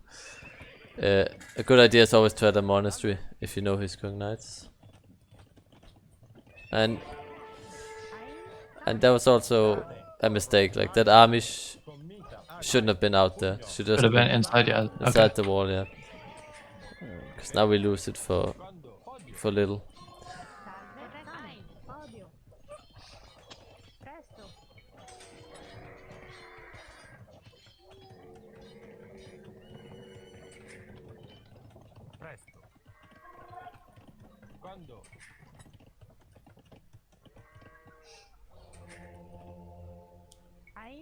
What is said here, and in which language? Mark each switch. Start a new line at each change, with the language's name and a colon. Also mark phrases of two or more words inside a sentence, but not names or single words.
English: A good idea is always to add a monastery if you know he's going knights. And that was also a mistake. Like that army shouldn't have been out there. Should Could just have been inside, yeah. inside Okay. the wall, yeah. Because now we lose it for little.
Italian: Salve. Odio. Presto. Presto. Quando? Ein.